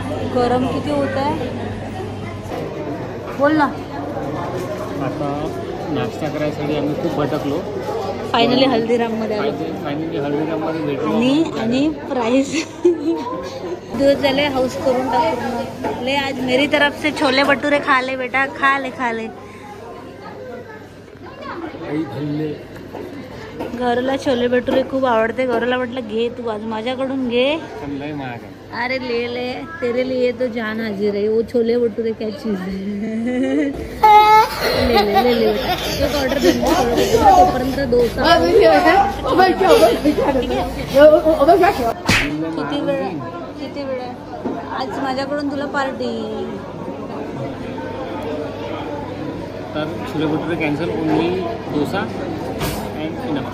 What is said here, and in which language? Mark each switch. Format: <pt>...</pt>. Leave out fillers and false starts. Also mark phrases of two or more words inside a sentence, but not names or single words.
<mr>गरम किती होत आहे बोल ना. आता नाश्ता करायसाठी आम्ही खूप भटकलो. फायनली हल्दीराममध्ये आलो फायनली हल्दीराममध्ये भेटलो आणि प्राइस दिवस झाले हाऊस करून टाकून ले.</mr> <hi>आज मेरी तरफ से छोले भटुरे खा ले बेटा, खा ले.</hi> <mr>घरला छोले भटुरे खूप आवडते. घरला म्हटलं घे तू, आज माझ्याकडून घे.</mr> <hi>अरे ले तेरे लिए तो जान हाजिर है. वो छोले भटुरे क्या चीज है.</hi> <mr>ले एक ऑर्डर तोपर्यंत डोसा. किती वेळ आज माझ्याकडून तुला पार्टी. तर छोले भटुरे कॅन्सल,</mr> <en>only dosa and enough.</en>